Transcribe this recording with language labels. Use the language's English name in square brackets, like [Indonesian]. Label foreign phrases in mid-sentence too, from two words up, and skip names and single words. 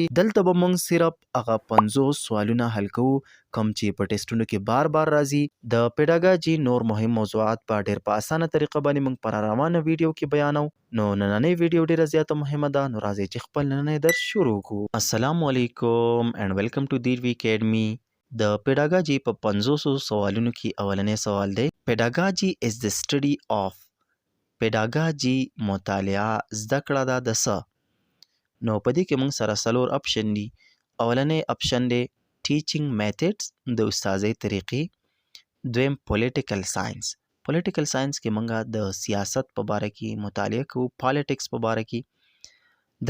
[Pashto] دلته به موږ صرف هغه 50 سوالونه حل کوو کوم چې په ټیسټونو کې بار راځي. د پیډاګاجي نور مهم موضوعات په ډیر په اسانه طریقه باندې موږ پر روانه ویډیو کې بیانو. نو نننۍ ویډیو ډیره زیاته مهمه ده. نو راځئ چې خپل نننۍ درس شروع کړو. [Arabic] السلام علیکم [English] and welcome to Deervi Academy. [Pashto] د پیډاګاجي په 500 سوالونو کې اولنی سوال دی. [English] پیډاګاجي is the study of. [Pashto] پیډاګاجي مطالعه زده کړه ده د څه. نو په دې کې موږ سره څلور اپشن دي. اولنی اپشن دی [English] teaching methods [Pashto] د استادۍ طریقې. [English] دویم political science. political science [Pashto] کې موږ د سیاست په باره کې مطالعه کوو، پالیټکس په باره کې.